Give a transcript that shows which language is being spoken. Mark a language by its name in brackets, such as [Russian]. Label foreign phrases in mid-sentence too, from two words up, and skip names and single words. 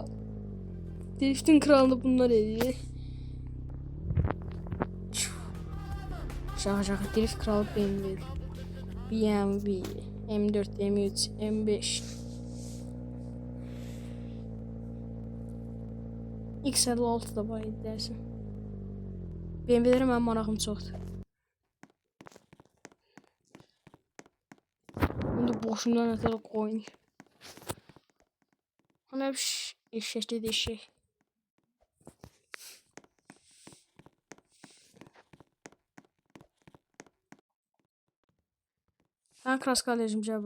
[Turkish] Driftin kralını bunlar ediyor. Şaka drift kralı BMW, M4, M3, M5, X56 da var dersin. [Azerbaijani] BMW'lərə mənim marağım çoxdur. Bunu boşundan ötürü qoyun. [Turkish] Ana bir eşek dedi eşek. Ben kraska alacağım bura.